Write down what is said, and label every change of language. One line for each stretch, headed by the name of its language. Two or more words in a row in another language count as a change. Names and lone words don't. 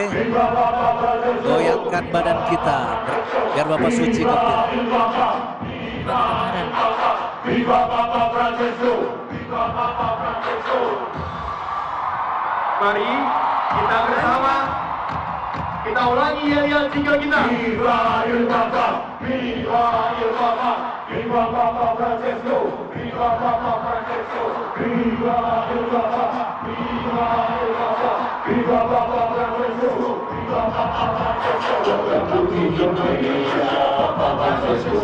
Indonesian: Goyangkan badan kita biar Bapak Suci gembira.
Italian: Viva Papa Francesco! Viva Papa Francesco!
Indonesian: Mari kita bersama kita ulangi yel-yel jingle kita.
Italian: Viva il Papa! Viva il Papa! Viva Papa Francesco! Viva Papa Francesco! Viva il Papa! Viva il Papa! Viva Papa Francesco! Viva Papa Francesco! Dalam tutti i giorni Papa Francesco!